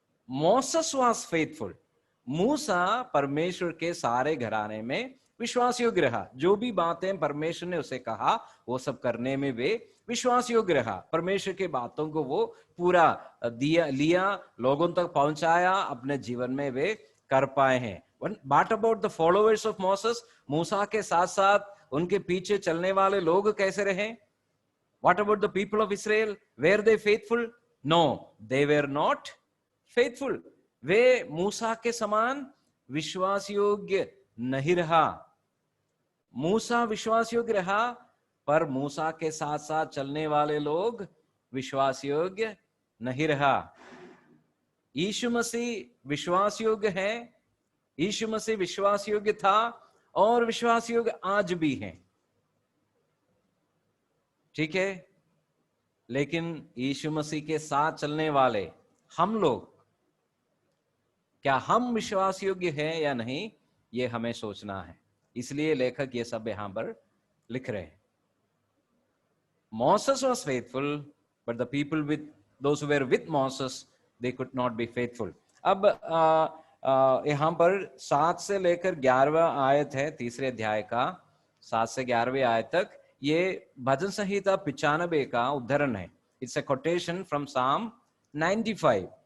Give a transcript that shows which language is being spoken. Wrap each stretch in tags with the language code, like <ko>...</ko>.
<en>Moses was faithful.</en> <hi>मूसा परमेश्वर के सारे घराने में विश्वास योग्य रहा। जो भी बातें परमेश्वर ने उसे कहा वो सब करने में वे विश्वास योग्य रहा। परमेश्वर के बातों को वो पूरा लिया, लोगों तक पहुंचाया, अपने जीवन में वे कर पाए हैं।</hi> <en>What about the followers of Moses?</en> <hi>मूसा के साथ साथ उनके पीछे चलने वाले लोग कैसे रहे?</hi> <en>What about the people of Israel? Were they faithful? No, they were not faithful.</en> <hi>वे मूसा के समान विश्वास योग्य नहीं रहा। मूसा विश्वास योग्य रहा, पर मूसा के साथ साथ चलने वाले लोग विश्वास योग्य नहीं रहा। यीशु मसीह विश्वास योग्य है, यीशु मसीह विश्वास योग्य था और विश्वास योग्य आज भी है। ठीक है, लेकिन यीशु मसीह के साथ चलने वाले हम लोग, क्या हम विश्वास योग्य हैं या नहीं, ये हमें सोचना है। इसलिए लेखक ये सब यहां पर लिख रहे हैं।</hi> <en>Moses was faithful, but the people with those who were with Moses, they could not be faithful.</en> <hi>अब यहां पर 7 से लेकर 11वां आयत है, तीसरे अध्याय का 7 से 11वें आयत तक। ये भजन संहिता 95 का उद्धरण है।</hi> <en>It's a quotation from Psalm 95।</en>